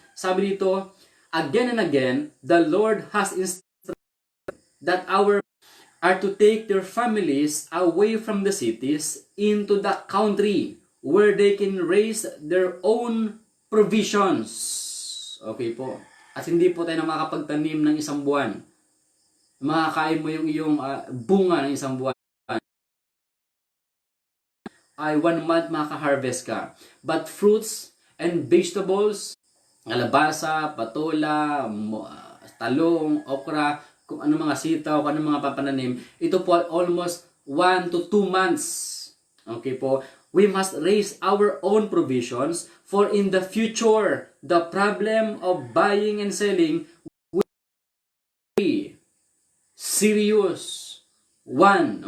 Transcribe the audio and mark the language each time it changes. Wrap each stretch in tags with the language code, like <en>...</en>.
<tl>Sabi dito,</tl> <en>again and again, the Lord has instructed that our are to take their families away from the cities into the country where they can raise their own provisions.</en> <tl>Okay po. At hindi po tayo na makapagtanim ng isang buwan. Makakain mo yung iyong bunga ng isang buwan. Ay 1 month maka-harvest ka.</tl> <en>But fruits and vegetables,</en> <tl>alabasa, patola, talong, okra, kung ano mga sitaw, kung ano mga papananim, ito po ay almost 1 to 2 months.</tl> <en>Okay po, we must raise our own provisions for in the future, the problem of buying and selling will be serious one.</en>